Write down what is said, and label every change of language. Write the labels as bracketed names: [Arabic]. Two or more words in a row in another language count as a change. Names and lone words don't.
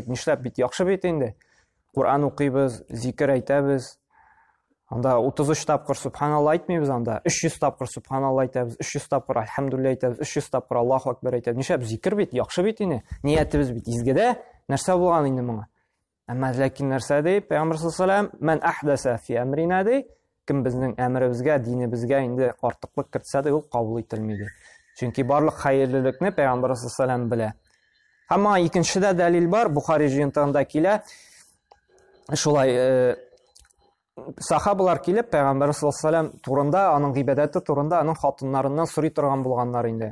[Tatar] Нишләп бит яхшы бит инде. Кур'ан укыйбыз, зикр әйтәбез. Анда 33 тапкыр субханалла әйтмәйбез, анда 300 тапкыр субханалла әйтәбез, 300 тапкыр альхамдулилла әйтәбез, 300 тапкыр [Arabic] الله أكبر [Tatar] әйтәбез. Нишләп зикр бит яхшы бит инде. Ниятебез бит изгедә. Нәрсә булган инде моңа? Әмма ләкин нәрсә ди? Пәйгамбер [Arabic] صلى الله عليه وسلم, "من أحدث في أمرنا" ди. [Tatar] Кем безнең әмребезгә, динебезгә инде артыклык кертсә дә, ул кабул ителмәде. Чөнки барлык хәерлелекне Пәйгамбер [Arabic] صلى الله عليه وسلم [Tatar] белә. Һәм икенче дә дәлил бар, Бухари җыентыгында килә. Шулай сахабалар килеп Пәйгамбер [Arabic] صلى الله عليه وسلم [Tatar] турында, аның гыйбадәте турында, аның хатыннарыннан сорый торган булганнар инде.